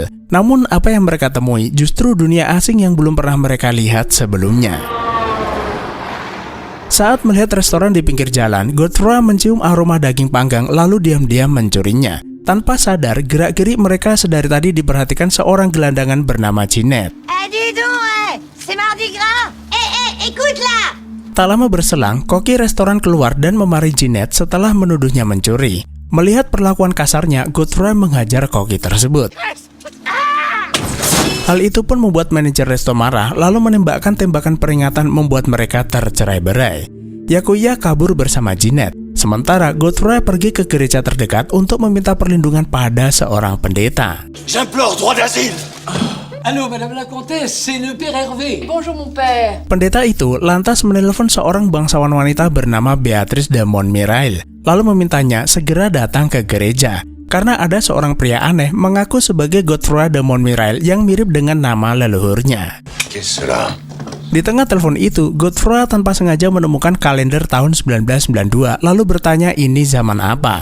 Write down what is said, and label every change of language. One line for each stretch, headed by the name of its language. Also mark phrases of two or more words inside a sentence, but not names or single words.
Indonesian: Namun, apa yang mereka temui justru dunia asing yang belum pernah mereka lihat sebelumnya. Saat melihat restoran di pinggir jalan, Godefroy mencium aroma daging panggang lalu diam-diam mencurinya. Tanpa sadar, gerak-gerik mereka sedari tadi diperhatikan seorang gelandangan bernama Jeanette.
French: Dis donc, c'est mardi gras. Écoute là.
Indonesian: Tak lama berselang, koki restoran keluar dan memarahi Jeanette setelah menuduhnya mencuri. Melihat perlakuan kasarnya, Godefroy menghajar koki tersebut. Hal itu pun membuat manajer resto marah, lalu menembakkan tembakan peringatan membuat mereka tercerai-berai. Yakuya kabur bersama Jeanette, sementara Godefroy pergi ke gereja terdekat untuk meminta perlindungan pada seorang pendeta.
French: J'implore droit d'asile! Allô, Madame la Comtesse, c'est le Père Hervé. Bonjour mon père.
Indonesian: Pendeta itu lantas menelpon seorang bangsawan wanita bernama Beatrice de Montmirail, lalu memintanya segera datang ke gereja. Karena ada seorang pria aneh mengaku sebagai Godefroy de Montmirail yang mirip dengan nama leluhurnya. Di tengah telepon itu, Godefroy tanpa sengaja menemukan kalender tahun 1992 lalu bertanya ini zaman apa.